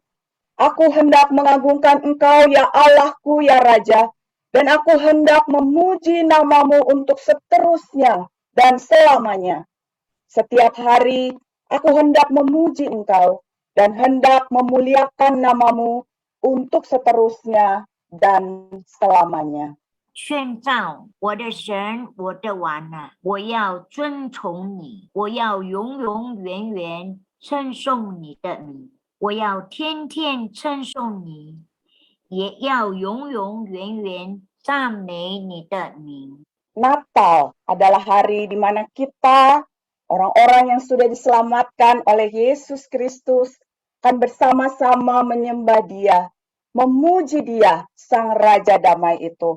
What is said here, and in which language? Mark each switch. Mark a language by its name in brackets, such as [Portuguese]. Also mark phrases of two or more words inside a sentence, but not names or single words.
[Indonesian] Aku hendak mengagungkan Engkau ya Allahku ya Raja, dan aku hendak memuji namamu untuk seterusnya dan selamanya. Setiap hari aku hendak memuji Engkau dan hendak memuliakan namamu untuk seterusnya dan selamanya. [Chinese] 宣召我的神，我的王啊，我要尊崇你，我要永永远远称颂你的名，我要天天称颂你，也要永永远远赞美你的名。 [Indonesian] Natal adalah hari di mana kita, orang-orang yang sudah diselamatkan oleh Yesus Kristus, akan bersama-sama menyembah Dia, memuji Dia, Sang Raja Damai itu.